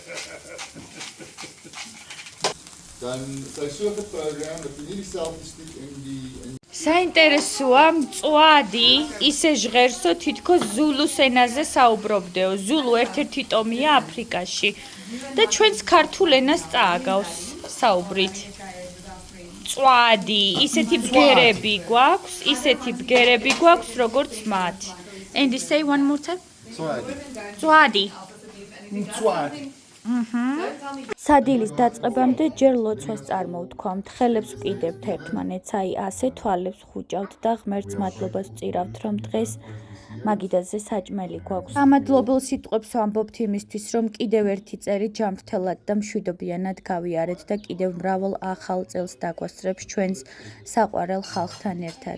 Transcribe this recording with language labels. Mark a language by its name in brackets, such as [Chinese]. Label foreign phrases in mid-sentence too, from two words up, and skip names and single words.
[Georgian] საინტერესოა, მწვადი ისე ჟღერსო, თითქოს ზულუს ენაზე საუბრობდეო. ზულუ ერთ-ერთი ტომია აფრიკაში და ჩვენს ქართულ ენას წააგავს საუბრით. მწვადი, ისეთი ბგერები გვაქვს, როგორც მათ. [English] And say one more time. [Georgian] მწვადი. სადილის დაწყებამდე ჯერ ლოცვას წარმოვთქვამთ, ხელებს ვკიდებთ ერთმანეთს, აი ასე თვალებს ვხუჭავთ და ღმერთს მადლობას ვწირავთ, რომ დღეს მაგიდაზე საჭმელი გვაქვს. სამადლობელ სიტყვებს ვამბობთ იმისთვის, რომ კიდევ ერთი წელი ჯანმრთელად და მშვიდობიანად გავიარეთ და კიდევ მრავალ ახალ წელს დაგვასწრებს ჩვენს საყვარელ ხალხთან ერთად.